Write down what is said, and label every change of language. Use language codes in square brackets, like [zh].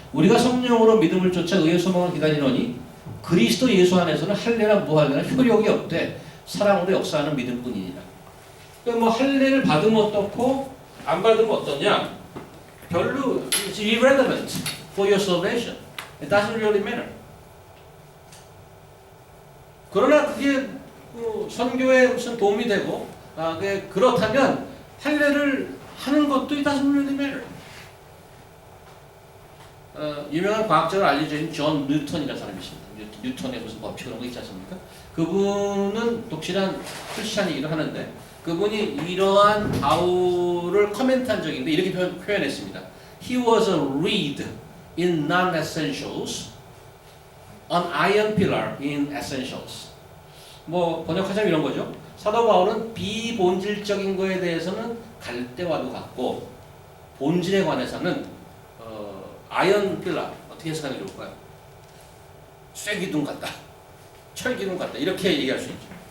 [ko] 우리가 성령으로 믿음을 쫓아 의의 소망을 기다리노니 그리스도 예수 안에서는 할례나 무할례나 효력이 없되 사랑으로 역사하는 믿음뿐이니라. 그러니까 뭐 할례를 받으면 어떻고 안 받으면 어떠냐? 별로 [en] it's irrelevant for your salvation. It doesn't really matter. [ko] 그러나 그게 선교에 무슨 도움이 되고 그렇다면 할례를 하는 것도 [en] it doesn't really matter. [ko] 유명한 과학자로 알려져 있는 존 뉴턴이라는 사람이 있습니다. 뉴턴의 무슨 법칙 그런 거 있지 않습니까? 그분은 독실한 크리스찬이기도 하는데 그분이 이러한 바울을 코멘트한 적이 있는데 이렇게 표현했습니다. [en] He was a reed in non-essentials, an iron pillar in essentials. [ko] 뭐 번역하자면 이런 거죠. 사도 바울은 비본질적인 거에 대해서는 갈대와도 같고 본질에 관해서는 아이언 필라 어떻게 해석하는 게 좋을까요? 쇠기둥 같다, 철기둥 같다 이렇게 얘기할 수 있죠.